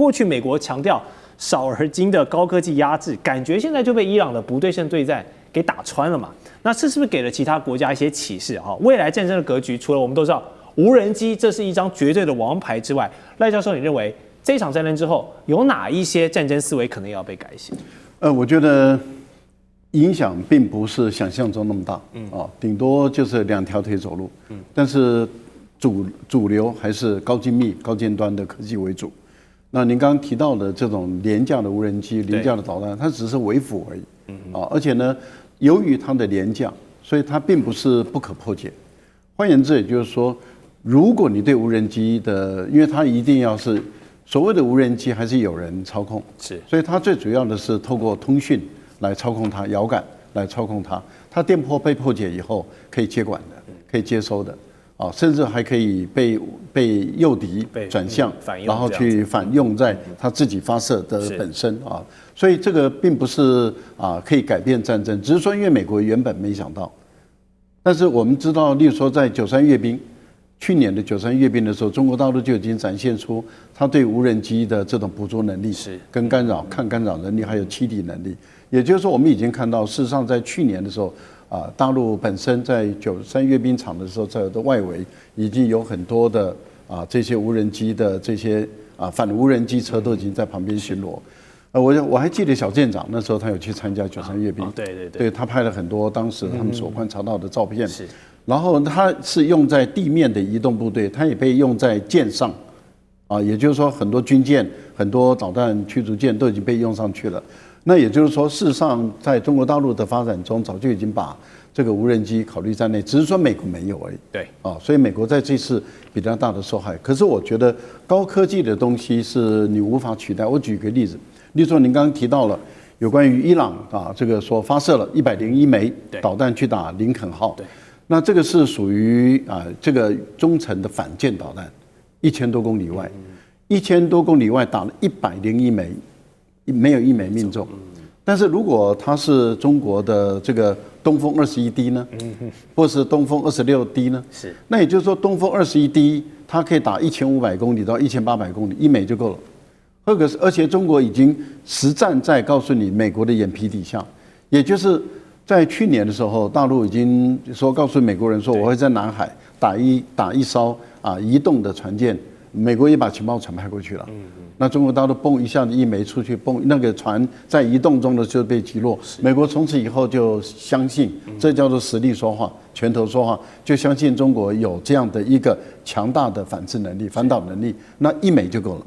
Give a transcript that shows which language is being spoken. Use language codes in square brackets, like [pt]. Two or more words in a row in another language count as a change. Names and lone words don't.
[zh] 過去美國強調少而精的高科技壓制，感覺現在就被伊朗的不對稱對戰給打穿了嘛？那這是不是給了其他國家一些啟示？哈，未來戰爭的格局，除了我們都知道無人機這是一張絕對的王牌之外，賴教授，你認為這場戰爭之後有哪一些戰爭思維可能要被改寫？我覺得影響並不是想象中那麼大，頂多就是2條腿走路，但是主流還是高精密、高尖端的科技為主。那您剛剛提到的這種廉價的無人機、廉價的導彈，它只是為輔而已，而且呢，由於它的廉價，所以它並不是不可破解。換言之，也就是說，如果你對無人機的，因為它一定要是所謂的無人機，還是有人操控，是，所以它最主要的是透過通訊來操控它，遙感來操控它。它電波被破解以後，可以接管的，可以接收的，甚至還可以被誘敵轉向，然後去反用在它自己發射的本身啊。所以這個並不是可以改變戰爭，只是說因為美國原本沒想到。但是我們知道，例如說在93閱兵，去年的93閱兵的時候，中國大陸就已經展現出它對無人機的這種捕捉能力，跟干擾、抗干擾能力，還有欺敵能力。也就是說，我們已經看到，事實上在去年的時候，大陸本身在93閱兵場的時候，在的外圍已經有很多的這些無人機的這些反無人機車都已經在旁邊巡邏。我還記得小艦長那時候他有去參加93閱兵，對，他拍了很多當時他們所觀察到的照片。然後它是用在地面的移動部隊，它也被用在艦上，也就是說很多軍艦、很多導彈驅逐艦都已經被用上去了。那也就是說，事實上在中國大陸的發展中，早就已經把這個無人機考慮在內，只是說美國沒有而已。对，所以美國在這次比較大的受害。可是我覺得高科技的東西是你無法取代。我舉個例子，例如說您剛剛提到了有關於伊朗這個說發射了101枚導彈去打林肯號。對。那這個是屬於這個中程的反艦導彈，1000多公里外，1000多公里外打了101枚，沒有一枚命中。但是如果它是中國的這個東風21D 呢，或是東風26D 呢？是。那也就是說，東風21D 它可以打1500公里到1800公里，1枚就夠了。而且中國已經實戰在告訴你美國的眼皮底下，也就是。在去年的時候，大陸已經說告訴美國人說，我會在南海打一艘移動的船艦，美國也把情報船派過去了。那中國大陸蹦一下子1枚出去，蹦那個船在移動中的就被擊落。美國從此以後就相信，這叫做實力說話，拳頭說話，就相信中國有這樣的一個強大的反制能力、反導能力，那1枚就夠了。